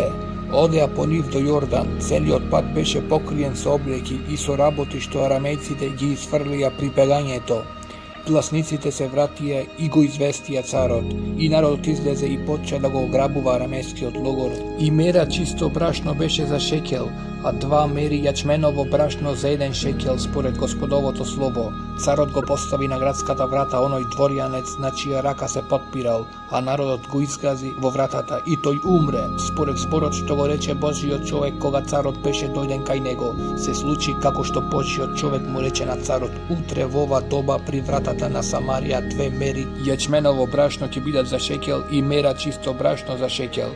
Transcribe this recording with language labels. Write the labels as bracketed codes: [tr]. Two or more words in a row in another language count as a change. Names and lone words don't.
[mk] Одеа по нив до Јордан, целиот пат беше покриен со облеки и со работи што арамејците ги изфрлија при бегањето. Гласниците се вратија и го известија царот, и народот излезе и почна да го ограбува арамејскиот логор. И мера чисто брашно беше за шекел, а 2 мери јачменово брашно за 1 шекел според господовото слово. Царот го постави на градската врата оној дворјанец на чија рака се потпирал, а народот го изгази во вратата и тој умре. Според зборот што го рече Божио човек кога царот беше дојден кај него, се случи како што Божио човек му рече на царот, утре в ова доба при вратата на Самарија 2 мери јачменово брашно ќе бидат за шекел и мера чисто брашно за шекел.